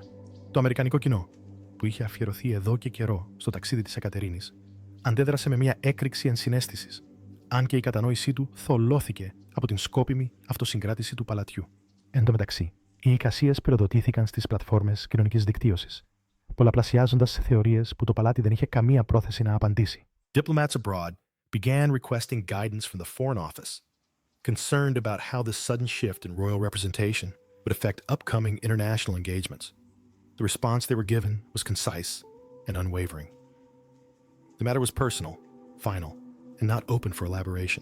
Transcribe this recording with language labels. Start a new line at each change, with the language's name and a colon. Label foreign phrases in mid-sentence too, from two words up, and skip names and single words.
Greek: Το αμερικανικό κοινό, που είχε αφιερωθεί εδώ και καιρό στο ταξίδι της Αικατερίνης, αντέδρασε με μια έκρηξη ενσυναίσθησης, αν και η κατανόησή του θολώθηκε από την σκόπιμη αυτοσυγκράτηση του παλατιού. Εν τω μεταξύ, οι εικασίες πυροδοτήθηκαν στις πλατφόρμες κοινωνικής δικτύωσης, πολλαπλασιάζοντας θεωρίες που το παλάτι δεν είχε καμία πρόθεση να απαντήσει.
English: Diplomats abroad began requesting guidance from the Foreign Office, concerned about how this sudden shift in royal representation would affect upcoming international engagements. The response they were given was concise and unwavering. The matter was personal, final, and not open for elaboration.